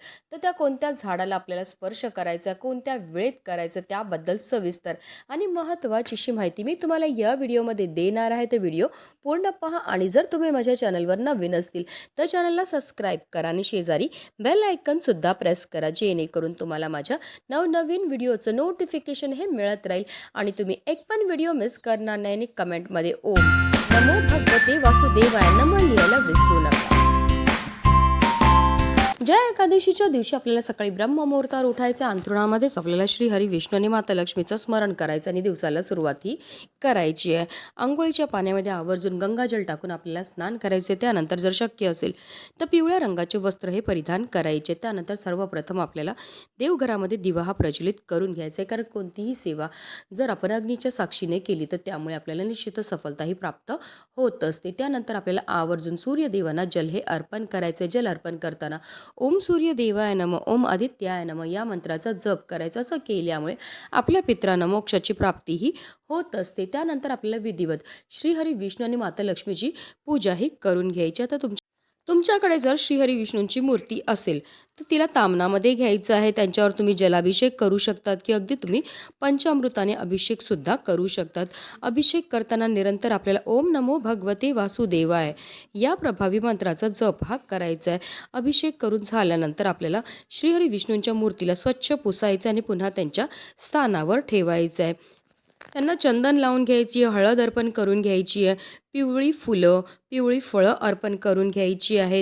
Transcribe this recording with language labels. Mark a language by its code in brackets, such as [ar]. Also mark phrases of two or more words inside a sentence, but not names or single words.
[mr] तर त्या कोणत्या झाडाला आपल्याला स्पर्श करायचा, कोणत्या वेळेत करायचं, त्याबद्दल सविस्तर आणि महत्त्वाची माहिती मी तुम्हाला या व्हिडिओमध्ये देणार आहे. तर व्हिडिओ पूर्ण पहा आणि जर तुम्ही माझ्या चॅनलवर नवीन असतील तर चॅनलला सबस्क्राईब करा आणि शेजारी [en] bell icon [mr] सुद्धा प्रेस करा, जेणेकरून तुम्हाला माझ्या नवनवीन व्हिडिओचं नोटिफिकेशन हे मिळत राहील आणि तुम्ही एक पण व्हिडिओ मिस करणार नाही. आणि कमेंटमध्ये [sa] ओम नमो भगवते वासुदेवाय नमः [mr] लिहायला विसरू नका. जया एकादशीच्या दिवशी आपल्याला सकाळी ब्रह्ममुहूर्तावर उठायचे. अंथरुणामध्येच आपल्याला श्रीहरी विष्णू आणि माता लक्ष्मीचं स्मरण करायचं आणि दिवसाला सुरुवात करायची आहे. आंघोळीच्या पाण्यामध्ये आवर्जून गंगाजल टाकून आपल्याला स्नान करायचे. त्यानंतर जर शक्य असेल तर पिवळ्या रंगाचे वस्त्र हे परिधान करायचे. त्यानंतर सर्वप्रथम आपल्याला देवघरामध्ये दिवा हा प्रज्वलित करून घ्यायचा आहे, कारण कोणतीही सेवा जर आपण अग्नीच्या साक्षीने केली तर त्यामुळे आपल्याला निश्चित सफलताही प्राप्त होत असते. त्यानंतर आपल्याला आवर्जून सूर्यदेवांना जल हे अर्पण करायचे. जल अर्पण करताना [sa] ओम सूर्य देवाय नमः, ओम आदित्याय नमः [mr] या मंत्राचा जप करायचा. असं केल्यामुळे आपल्या पितरांना मोक्षाची प्राप्तीही होत असते. त्यानंतर आपल्याला विधिवत श्रीहरी विष्णू आणि माता लक्ष्मीची पूजाही करून घ्यायची. आता तुमच्याकडे जर श्रीहरी विष्णूंची मूर्ती असेल तर तिला तामनामध्ये घ्यायचं आहे. त्यांच्यावर तुम्ही जलाभिषेक करू शकतात की अगदी तुम्ही पंचामृताने अभिषेक सुद्धा करू शकतात. अभिषेक करताना निरंतर आपल्याला [sa] ओम नमो भगवते वासुदेवाय [mr] या प्रभावी मंत्राचा जप हा करायचा आहे. अभिषेक करून झाल्यानंतर आपल्याला श्रीहरी विष्णूंच्या मूर्तीला स्वच्छ पुसायचं आणि पुन्हा त्यांच्या स्थानावर ठेवायचं आहे. त्यांना चंदन लावून घ्यायची आहे, हळद अर्पण करून घ्यायची आहे, पिवळी फुलं, पिवळी फळं अर्पण करून घ्यायची आहेत.